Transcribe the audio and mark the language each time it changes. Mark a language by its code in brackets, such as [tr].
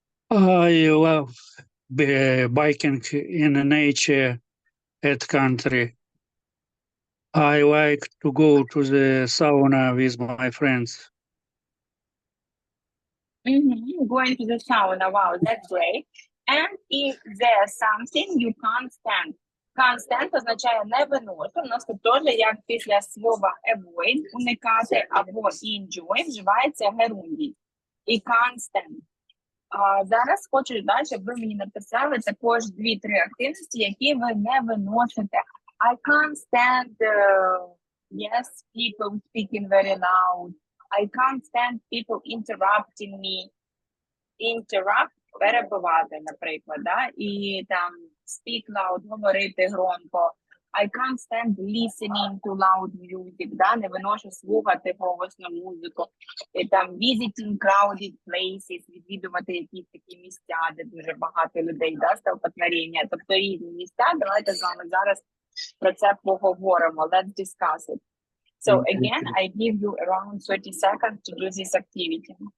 [en] I love biking in nature at country. I like to go to the sauna with my friends. Going to the sauna, wow, that's great. And if there's something you can't stand. [uk] Can't stand означає не виношу. У нас тут теж, як після слова avoid, уникати, або enjoy, вживається герундій. І can't stand. Зараз хочу, да, щоб ви мені написали також 2-3 активності, які ви не виносите. [en] I can't stand, yes, people speaking very loud. I can't stand people interrupting me. [uk] Interrupt – перебивати, наприклад, да? І там speak loud – [ru] говорити громко. [en] I can't stand listening to loud music, да? [uk] Не виношу слухати голосну музику. І там visiting crowded places, відвідувати якісь такі місця, де дуже багато людей, да, стовпотворення. Тобто різні місця. Давайте з вами зараз про це поговоримо. [en] Let's discuss it. So again, I give you around 30 seconds to do this activity.